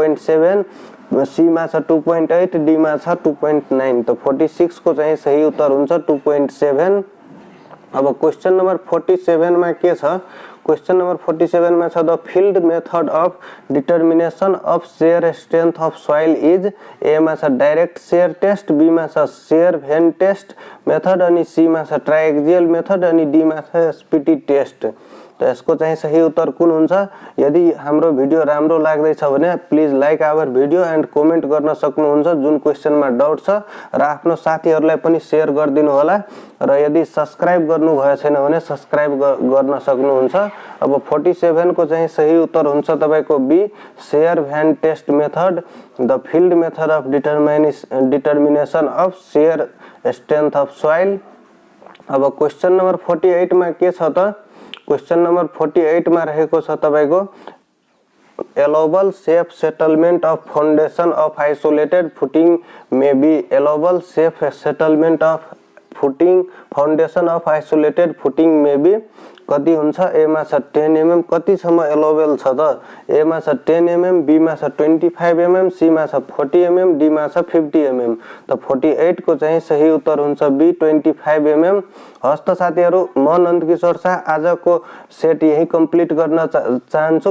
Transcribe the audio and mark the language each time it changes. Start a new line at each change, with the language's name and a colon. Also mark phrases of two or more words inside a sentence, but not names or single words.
Nepali: 2.7 सी मा छ 2.8 डी मा छ 2.9 त 46 को चाहिँ सही उत्तर हुन्छ 2.7 अब
English: question number 47
Nepali: मा के छ
English: question number 47
Nepali: में
English: the field method of determination of shear strength of soil is A में direct shear test B में shear vane test method अनि C में triaxial method अनि D में SPT test तो
Nepali: यसको चाहिँ सही उत्तर कुन हुन्छ यदि हाम्रो भिडियो राम्रो लाग्दैछ भने
English: please like our video and comment
Nepali: गर्न सक्नुहुन्छ जुन क्वेशनमा डाउट छ र आफ्नो साथीहरुलाई पनि शेयर गरिदिनु होला र यदि सब्स्क्राइब गर्नु भए छैन भने सब्स्क्राइब गर्न सक्नुहुन्छ अब 47 को चाहिँ सही उत्तर हुन्छ तपाईको बी
English: shear vane test method the field method of determination of shear strength of soil
Nepali: अब
English: question number 48
Nepali: मा के छ त
English: question number 48
Nepali: में रहेको छ तपाईको
English: allowable safe settlement of foundation of isolated footing may be allowable safe settlement of footing foundation of isolated footing may be
Nepali: कति हुन्छ ए मा छ 10 mm कति सम्म
English: allowable
Nepali: छ त ए मा छ 10 mm बी मा छ 25 mm सी मा छ 40 mm डी मा छ 50 mm त 48 को चाहिँ सही उत्तर हुन्छ बी 25 mm हस्त साथीहरु म नन्दकिशोर शाह आजको सेट यही कम्प्लिट गर्न चाहन्छु